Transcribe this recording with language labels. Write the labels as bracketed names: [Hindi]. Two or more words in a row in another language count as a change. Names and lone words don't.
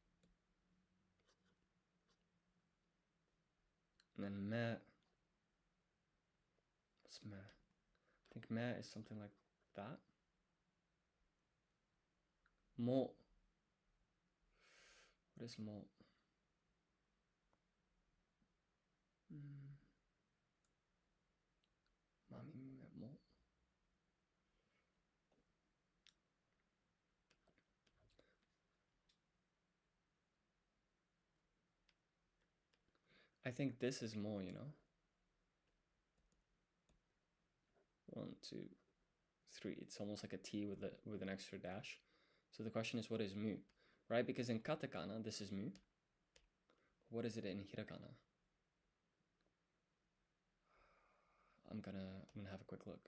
[English] And then me. What's me? I think me is something like that. Mo. What is mo? Mami, me, mo. I think this is mo, you know? 1, 2, 3. It's almost like a T with an extra dash. So the question is, what is mu? Right? Because in katakana, this is mu. What is it in hiragana? I'm gonna have a quick look.